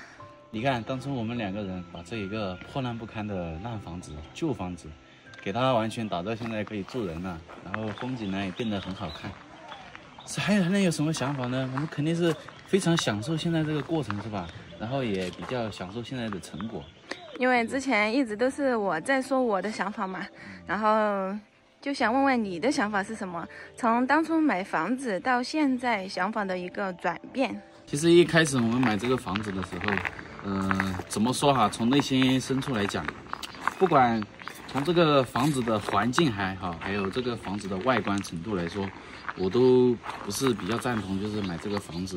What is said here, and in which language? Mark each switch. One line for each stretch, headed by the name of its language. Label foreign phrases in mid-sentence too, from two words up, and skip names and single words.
Chinese: 你看，當初我們2個人把這一個破爛不堪的爛房子、舊房子，給它完全打造現在可以住人了，然後風景呢也變得很好看。還能有什麼想法呢？我們肯定是非常享受現在這個過程，是吧？然後也比較享受現在的成果。因為之前一直都是我在說我的想法嘛，然後就想問問你的想法是什麼？從當初買房子到現在想法的一個轉變。其實一開始我們買這個房子的時候，怎麼說哈？從內心深處來講，不管從這個房子的環境還好，還有這個房子的外觀程度來說，我都不是比較贊同，就是買這個房子。